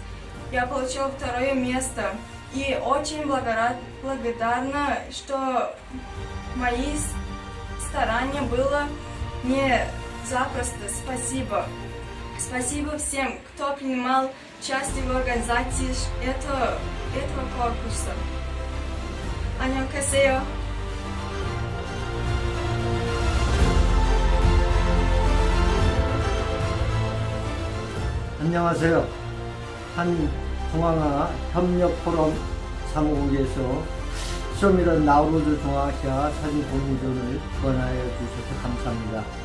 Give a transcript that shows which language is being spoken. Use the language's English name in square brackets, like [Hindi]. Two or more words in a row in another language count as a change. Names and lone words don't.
[Russian] Я получила второе место и очень благодарна, что мои старания было не запросто. Спасибо. Спасибо всем, кто принимал участие в организации этого конкурса. [Korean] 안녕하세요. 안녕하세요. 한 중앙아 협력 포럼 사무국에서 쇼미더 나우루즈 중앙아시아 사진 공모전을 권하여 주셔서 감사합니다.